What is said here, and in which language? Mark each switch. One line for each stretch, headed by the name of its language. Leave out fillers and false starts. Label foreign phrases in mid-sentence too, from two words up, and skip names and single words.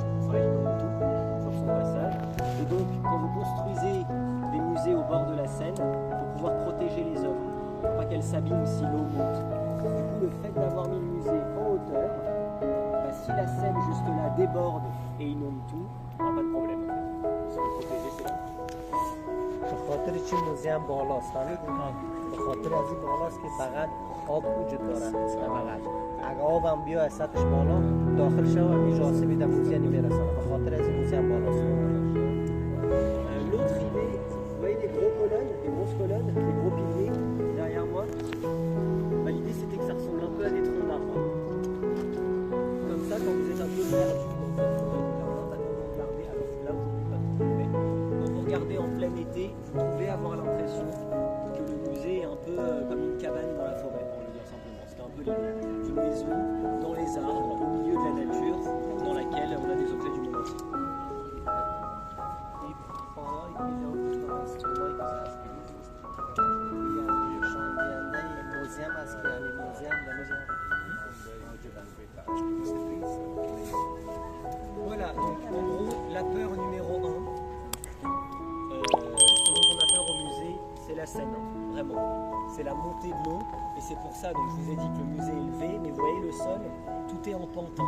French: Enfin, elle inonde tout sur son passage. Et donc, quand vous construisez des musées au bord de la Seine, il faut pouvoir protéger les œuvres, pour pas qu'elles s'abîment si l'eau monte. Du coup, le fait d'avoir mis le musée en hauteur, bah, si la Seine juste là déborde et inonde tout, on n'a pas de problème. Si vous protégez, c'est là.
Persian: به خاطر چی موزیم بالاست به خاطر از این بالاست که فقط آب وجود داره فقط اگه آب هم بیاد از سطحش بالا داخل شود هیچ آسیبی در موزه نمیرسه به خاطر از این موزیم بالاست
French: L'autre idée, vous voyez les gros colonnes, les grosses colonnes, les gros piliers derrière moi. Bah, l'idée c'était que ça ressemble un peu à des troncs d'arbres. Comme ça, quand vous êtes un peu perdu dans votre forêt du jardin, bah, quand vous regardez, alors là vous n'avez pas trop, mais quand vous regardez en plein été, vous pouvez avoir l'impression que le musée est un peu comme une cabane dans la forêt, pour le dire simplement. C'était un peu l'idée d'une maison dans les arbres, au milieu de la nature, dans laquelle on a des objets du monde entier.
Persian: موزیم است که یعنی موزیم
French: Voilà, donc en gros, la peur numéro 1, ce dont on a peur au musée, c'est la Seine, hein, vraiment. C'est la montée de l'eau, et c'est pour ça, donc je vous ai dit que le musée est élevé, mais vous voyez le sol, tout est en pentant.